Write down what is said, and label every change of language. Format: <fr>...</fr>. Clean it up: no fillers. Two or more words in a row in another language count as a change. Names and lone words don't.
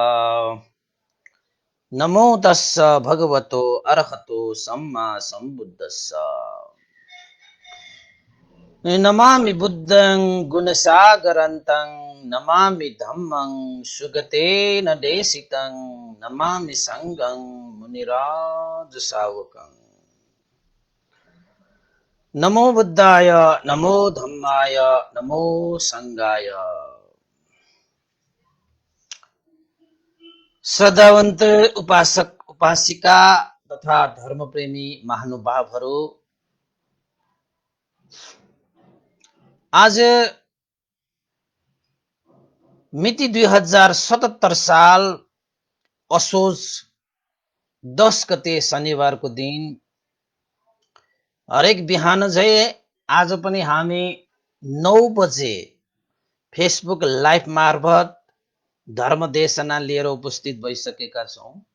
<pi>नमो तस्स भगवतो अरहतो सम्मा सम्बुद्धस्स। नमामि बुद्धं गुणसागरन्तं नमामि धम्मं सुगतेन देशितं नमामि संघं मुनिराज सावकं। नमो बुद्धाय नमो धम्माय नमो संघाय।</pi> <ne>श्रद्धावन्त उपासक उपासिका तथा धर्मप्रेमी महानुभावहरू, आज मिति 2077 साल असोज 10 गते शनिबारको दिन हरेक बिहान झै आज पनि हामी 9 बजे फेसबुक लाइभ मार्फत धर्मदेशना लिएर उपस्थित भइसकेका छौं।</ne>